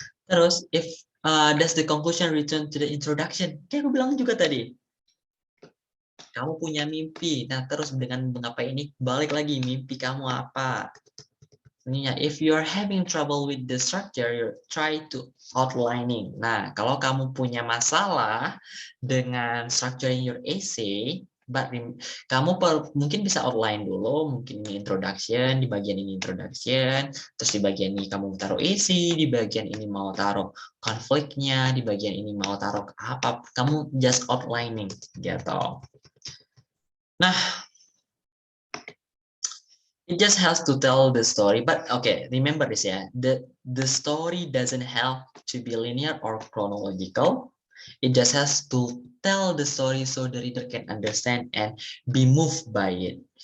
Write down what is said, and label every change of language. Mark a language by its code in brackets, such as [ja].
[en] Terus if does the conclusion return to the introduction? [id] Kayak aku bilang juga tadi. Kamu punya mimpi. Nah, terus dengan mengapa ini balik lagi mimpi kamu apa? Ini ya, [en] if you are having trouble with the structure, you try to outlining. [id] Nah, kalau kamu punya masalah dengan [en] structuring your essay, [id] kamu mungkin bisa outline dulu, mungkin ini introduction, di bagian ini introduction, terus di bagian ini kamu taruh isi, di bagian ini mau taruh konfliknya, di bagian ini mau taruh apa, kamu just outlining gitu. [en] Nah, it just has to tell the story, but okay, remember this ya, the story doesn't have to be linear or chronological. It just has to tell the story so the reader can understand and be moved by it.